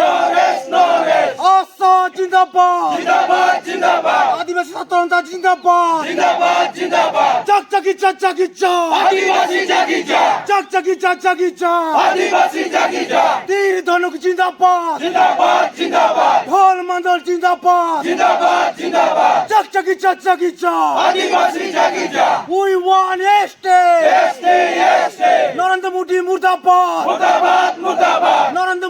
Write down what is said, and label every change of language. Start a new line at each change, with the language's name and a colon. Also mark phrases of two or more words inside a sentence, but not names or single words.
Hindi: आशा जिंदाबाद आदिवासी सत्तावंत जिंदाबाद जागी तीर धनुक जिंदाबाद ढोल मंडल जिंदाबाद जागी
English: we want ST
Hindi: नरेंद्र मोदी मुर्दाबाद